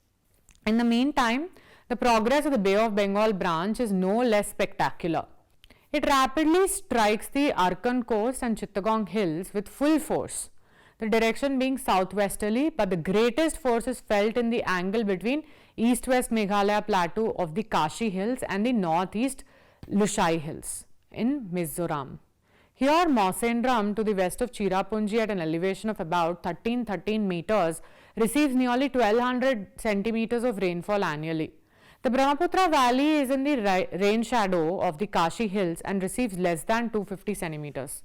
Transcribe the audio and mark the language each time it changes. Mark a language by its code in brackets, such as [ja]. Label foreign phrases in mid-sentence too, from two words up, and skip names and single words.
[en] In the meantime, the progress of the Bay of Bengal branch is no less spectacular. It rapidly strikes the Arkan coast and Chittagong hills with full force, the direction being southwesterly, but the greatest force is felt in the angle between east-west Meghalaya plateau of the Kashi hills and the northeast Lushai hills in Mizoram. Here, Mawsynram to the west of Cherrapunji at an elevation of about 1313 meters receives nearly 1200 centimeters of rainfall annually. The Brahmaputra valley is in the rain shadow of the Kashi hills and receives less than 250 centimeters.